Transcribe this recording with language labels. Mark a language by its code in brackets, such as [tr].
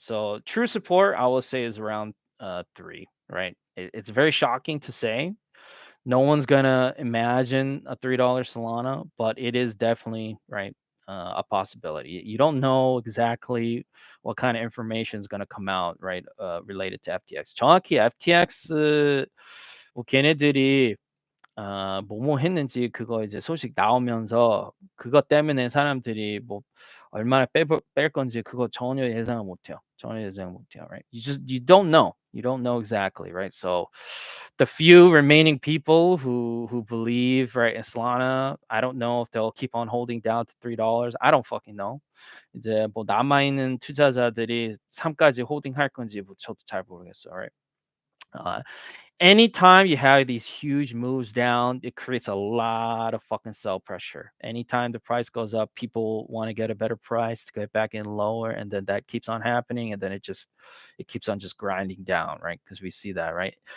[en] So true support, I will say, is around 3. Right. It's very shocking to say. No one's gonna imagine a $3 Solana, but it is definitely right a possibility. You don't know exactly what kind of information is gonna come out, right, related to FTX. [ko] 정확히 FTX 뭐 걔네들이 뭐뭐 했는지 그거 이제 소식 나오면서 그것 때문에 사람들이 뭐 얼마나 뺄 건지 그거 전혀 예상을 못 해요. 전혀 예상을 못 해요, right? [en] You don't know. You don't know exactly, right? So the few remaining people who believe, right, in Solana, I don't know if they'll keep on holding down to $3. I don't fucking know. [ko] 이제 뭐 남아 있는 투자자들이 3까지 홀딩할 건지 뭐 저도 잘 모르겠어요, right? [en] Uh, Anytime you have these huge moves down, it creates a lot of fucking sell pressure. Anytime the price goes up, people want to get a better price to get back in lower, and then that keeps on happening, and then it keeps on just grinding down, right? Because we see that, right?